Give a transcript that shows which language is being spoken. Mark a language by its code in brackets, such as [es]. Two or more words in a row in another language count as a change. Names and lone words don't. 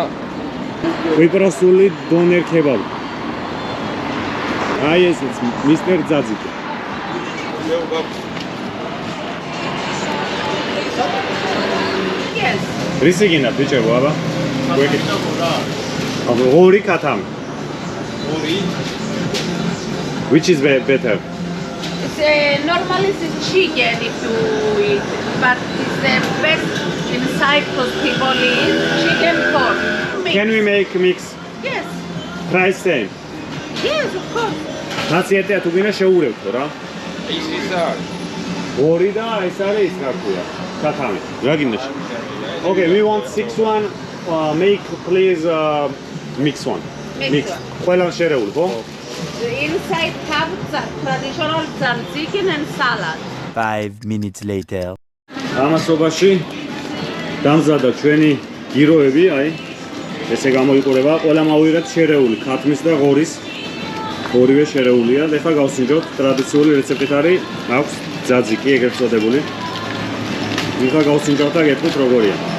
[ka] კვიპროსული დონერ ქებაბი. აი ესეც მისტერ ძაძიკი. [en] Yes. [ka] რისი გინდა ბიჭებო აბა? აბა ორი კათამი. [en] Which is better? Normally it's chicken if you eat, but it's the best inside because people eat chicken pork. Mix. Can we make mix? Yes. Price same. Yes, of course. [ka] ხასიათია თუ გინდა შეურევთო რა. ის არის. ორი და ეს არის ის რა ქვია. კათამი. რა გინდა? [en] Okay, we want 6-1 make please mix one. Mix one. [ka] ყველა შერეული ხო? [en] Inside have traditional chicken and salad. 5 minutes later. [ka] ამასობაში დამზადა ჩვენი გიროები, აი ესე გამოიყურება, ყველა მოვიღეთ შერეული, ქათმის და ღორის. ორივე შერეულია. ეხლა გავსინჯოთ, ტრადიციული რეცეპტით არის, აქვს ძაძიკი, ეგრეთ წოდებული. ეხლა გავსინჯოთ და გეტყვით როგორია.